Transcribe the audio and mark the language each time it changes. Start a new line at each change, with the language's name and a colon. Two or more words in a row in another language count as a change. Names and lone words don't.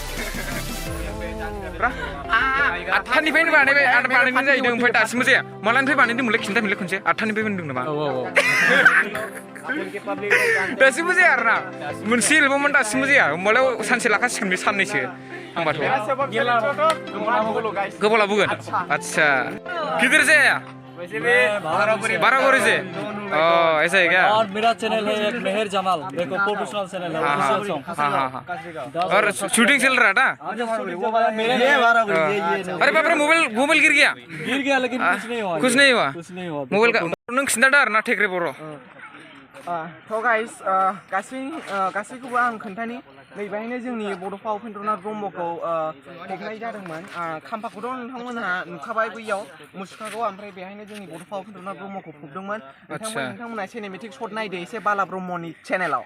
Bodo: आठथानिफ्रायनो बानायनाय जाहैदों ओमफ्राय दासिमबो जाया मालानिफ्राय बानायदोंमोनलाय खिन्थाफिनलाय खनसे आठथानिफ्राय बानायदों नामा दासिमबो जाया आरोना मोनसे एलबामानो दासिमबो जाया होमबालाय सानसे लाखासिगोन बे साननैसो होमबाथ' गोबाव लाबोगोन आदसा गिदिर जाया
Hindi: बाराबरी से ऐसा है क्या? और मेरा चैनल है एक मेहर जमाल, देखो
English: professional channel
Hindi: है। हाँ। और शूटिंग चल रहा था? अरे बाप रे मोबाइल गिर गया लेकिन कुछ नहीं हुआ।
Bodo: मोबाइल का नों खिन्थादो आरोना थेख्रे बर' थ' गाइस गासैखौबो आं खोन्थानि नैबेहायनो जोंनि बड'फा उपेन्द्रनाथ ब्रह्मखौ खेबनाय जादोंमोन खाम्फाखौथ' नोंथांमोनहा नुखाबाय बैयाव मुसुखाखौ ओमफ्राय बेहायनो जोंनि बड'फा उपेन्द्रनाथ ब्रह्मखौ फबदोंमोन नोंथांमोनहा
English: cinematic shot
Bodo: नायदो एसे बाला ब्रह्मनि चेनेलाव